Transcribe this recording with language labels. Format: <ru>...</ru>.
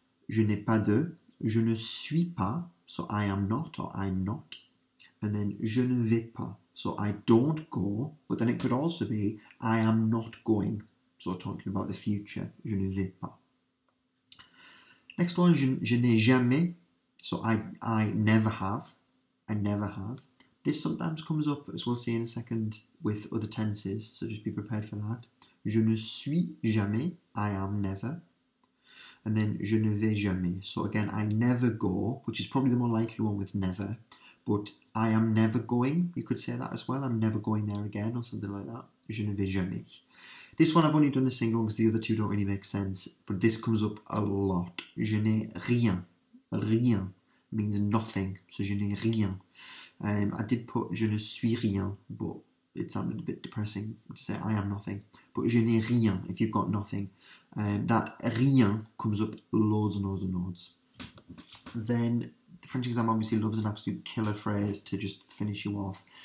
<fr>Je n'ai pas de, je ne suis pas,</fr> <en>so I am not or I'm not, and then</en> <fr>je ne vais pas.</fr> <en>So I don't go, but then it could also be I am not going. So talking about the future,</en> <fr>je ne vais pas.</fr> <en>Next one,</en> <fr>je n'ai jamais.</fr> <en>So I never have. I never have. This sometimes comes up, as we'll see in a second, with other tenses. So just be prepared for that.</en> <fr>Je ne suis jamais.</fr> <en>I am never. And then</en> <fr>je ne vais jamais.</fr> <en>So again, I never go, which is probably the more likely one with never. But I am never going, you could say that as well. I'm never going there again, or something like that.</en> <fr>Je ne vais jamais.</fr> <en>This one I've only done a single because the other two don't really make sense, but this comes up a lot.</en> <fr>Je n'ai rien.</fr> <en>Rien means nothing, so</en> <fr>je n'ai rien.</fr> <en>I did put</en> <fr>je ne suis rien,</fr> <en>but it sounded a bit depressing to say I am nothing. But</en> <fr>je n'ai rien,</fr> <en>if you've got nothing. That rien comes up loads and loads and loads. Then the French exam obviously loves an absolute killer phrase to just finish you off.</en>